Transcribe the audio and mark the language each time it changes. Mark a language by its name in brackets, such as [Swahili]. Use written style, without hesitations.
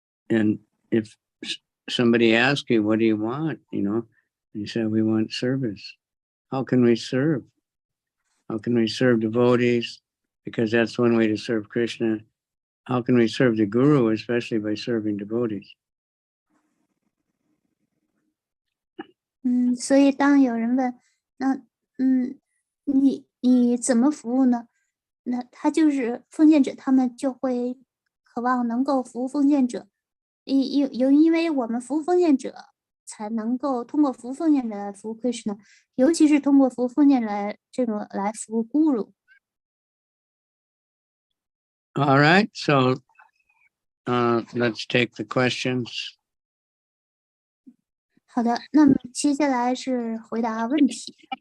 [English] And if somebody asks you, what do you want? You say, we want service. How can we serve? How can we serve devotees? Because that's one way to serve Krishna. How can we serve the Guru, especially by serving devotees? [Chinese] 所以当有人问，那你怎么服务呢？那他就是奉献者，他们就会渴望能够服务奉献者。因为我们服务奉献者，才能够通过服务奉献者来服务 Krishna， 尤其是通过服务奉献者来服务 Guru。 [English] All right, so let's take the questions. [Chinese] 好的，那么接下来是回答问题。